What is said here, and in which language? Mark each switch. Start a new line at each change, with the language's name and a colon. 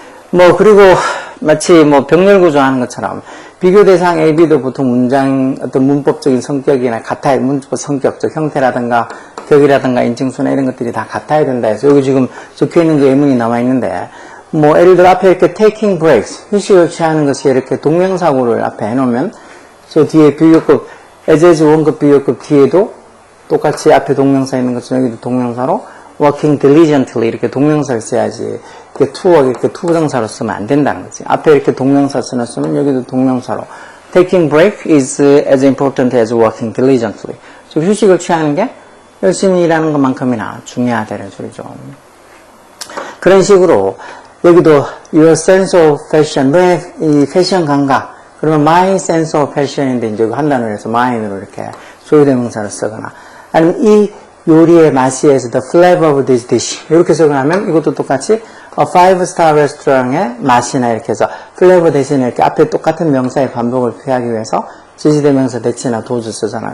Korean: 뭐 그리고 마치 뭐 병렬 구조하는 것처럼 비교 대상 A, B도 보통 문장 어떤 문법적인 성격이나 같아야 문법 성격적 형태라든가 격이라든가 인증수나 이런 것들이 다 같아야 된다 해서 여기 지금 적혀있는 그 예문이 나와 있는데, 뭐 예를 들어 앞에 이렇게
English: taking breaks
Korean: 휴식을 취하는 것이 이렇게 동명사구를 앞에 해놓으면 저 뒤에 비교급 as 원급 비교급 뒤에도 똑같이 앞에 동명사 있는 것처럼 여기도 동명사로
English: working diligently
Korean: 이렇게 동명사를 써야지 이렇게
English: to work
Korean: 이렇게 투부정사로 쓰면 안 된다는 거지. 앞에 이렇게 동명사 써놨으면 여기도 동명사로
English: taking break is as important as working diligently.
Korean: 즉 휴식을 취하는 게 열심히 일하는 것만큼이나 중요하다는 소리죠. 그런 식으로 여기도
English: your sense of fashion,
Korean: 너의 이 패션 감각, 그러면
English: my sense of fashion
Korean: 인데 이제 한 단어로 해서 mine으로 이렇게 소유대명사를 쓰거나, 아니면 이 요리의 맛이에서
English: the flavor of this dish
Korean: 이렇게 적어놓으면 이것도 똑같이
English: a 5-star restaurant
Korean: 의 맛이나 이렇게 해서 flavor 대신에 이렇게 앞에 똑같은 명사의 반복을 피하기 위해서 지지대명사 대치나 도주 쓰잖아.